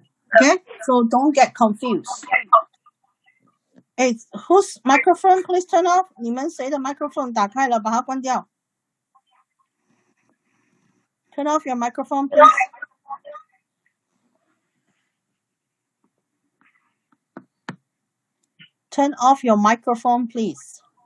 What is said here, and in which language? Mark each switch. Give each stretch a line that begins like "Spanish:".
English: Okay, so don't get confused. Hey, whose microphone please turn off?
Chinese: 你们谁的 microphone 打开了，把它关掉。
English: Turn off your microphone, please. Turn off your microphone, please.